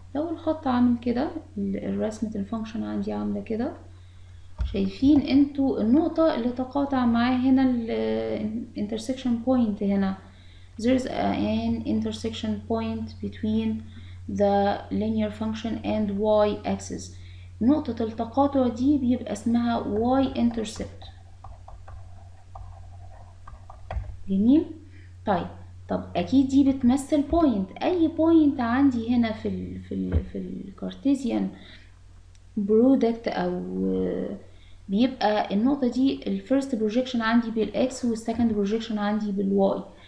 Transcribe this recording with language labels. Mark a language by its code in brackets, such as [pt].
[ar] لو الخط عامل كده، الرسمة الفانكشن عندي عاملة كده، شايفين انتوا النقطة اللي تقاطع معاه هنا intersection point. [en] هنا there is an intersection point between the linear function and y axis. [ar] نقطة التقاطع دي بيبقى اسمها y intercept. جميل. طيب طب اكيد دي بتمثل بوينت، اي بوينت عندي هنا في الكارتيزيان برودكت او بيبقى النقطة دي الفيرست بروجيكشن عندي بالاكس والسكند بروجيكشن عندي بالواي.